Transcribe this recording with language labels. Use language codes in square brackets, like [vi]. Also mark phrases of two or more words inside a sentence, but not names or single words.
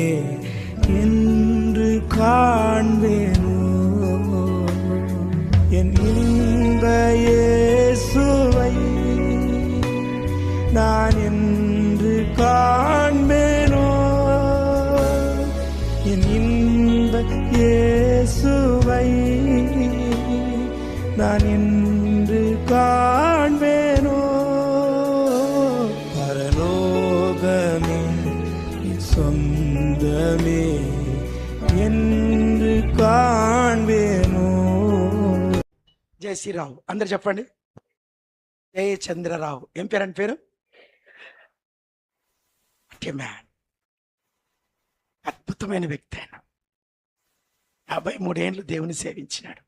[ta] என்று காண்பேனோ, என் இன்ப இயேசுவை நான் என்று காண்பேனோ, என் இன்ப இயேசுவை நான் என்று காண்பேனோ, பரலோகமே என் சொந்தமே என்று కాణ్వేను. [te] జై శ్రీరావు. అందరు చెప్పండి. జై చంద్రరావు. ఏం పేరు అని పేరు? మ్యాన్. అద్భుతమైన వ్యక్తి ఆయన. 53 ఏళ్ళు దేవుని సేవించినాడు.